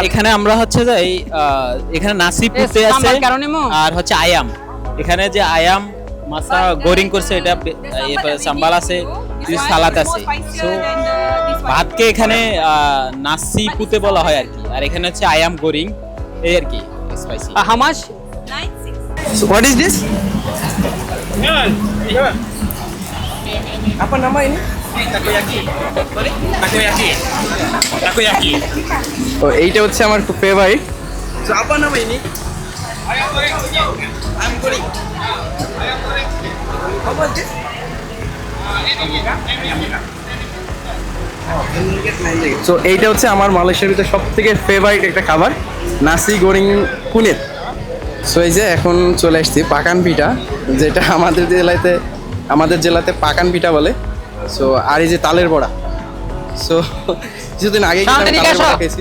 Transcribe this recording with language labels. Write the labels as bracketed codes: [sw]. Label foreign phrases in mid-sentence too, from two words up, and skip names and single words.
[bn] এখানে আমরা হচ্ছে যে এখানে [ms] nasi putih [bn] আছে আর হচ্ছে আয়াম। এখানে যে [ms] ayam masak goreng [bn] করছে, এটা সাম্বাল আছে, সালাদ আছে। সো ভাতকে এখানে [ms] nasi putih [bn] বলা হয় আর কি, আর এখানে হচ্ছে [ms] ayam goreng, [bn] এই আর কি স্পাইসি। [en] how much? 96. So what is this? [ms] Apa nama ini? Takoyaki. [bn] ও এইটা হচ্ছে আমার খুব ফেভারিট। So [ms] apa nama ini? Ayam goreng. [en] How much this? [bn] So এইটা হচ্ছে আমার মালয়েশিয়ার ভিতরে সবথেকে ফেভারিট একটা খাবার, [ms] nasi goreng kunyit. [bn] সো এই যে এখন চলে আসছি পাকান পিঠা, যেটা আমাদের জেলাতে পাকান পিঠা বলে। সো আর এই যে তালের বড়া। সো কিছুদিন আগে খেয়েছি।